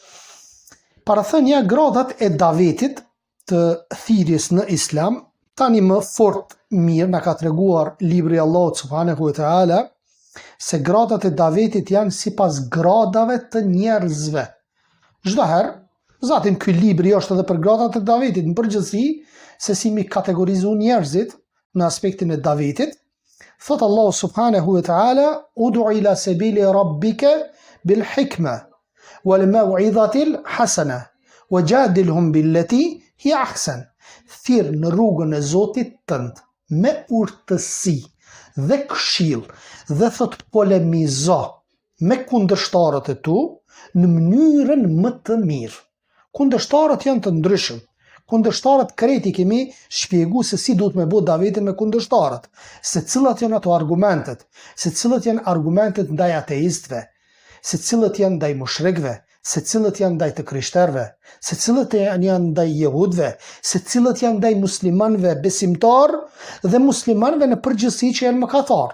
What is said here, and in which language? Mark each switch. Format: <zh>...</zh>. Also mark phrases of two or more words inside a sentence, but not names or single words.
<sq>Parathënia gradat e davetit të thirrjes në Islam, tani më fort mirë na ka treguar libri i Allahut</sq> <ar>سبحانه وتعالى</ar> <sq>se gradat e davetit janë sipas gradave të njerëzve. Çdo herë Zatim ky libri është edhe për gradat e davetit në përgjithësi, se si mi kategorizu njerëzit në aspektin e davetit.</sq> <ar>Thot Allahu سبحانه وتعالى: "ادع إلى سبيل ربك بالحكمة والموعظة الحسنة وجادلهم بالتي هي أحسن."</ar> <sq>Thirr në rrugën e Zotit tënd me urtësi dhe këshill, dhe thot polemizo me kundërshtarët e tu në mënyrën më të mirë. Kundërshtarët janë të ndryshëm. Kundërshtarët kreti kemi shpjegu se si duhet me bëu davetin me kundërshtarët, se cilat janë ato argumentet, se cilat janë argumentet ndaj ateistëve, se cilat janë ndaj mushrikëve, se cilat janë ndaj të krishterëve, se cilat janë ndaj jehudëve, se cilat janë ndaj muslimanëve besimtar dhe muslimanëve në përgjithësi që janë mëkatar.</sq>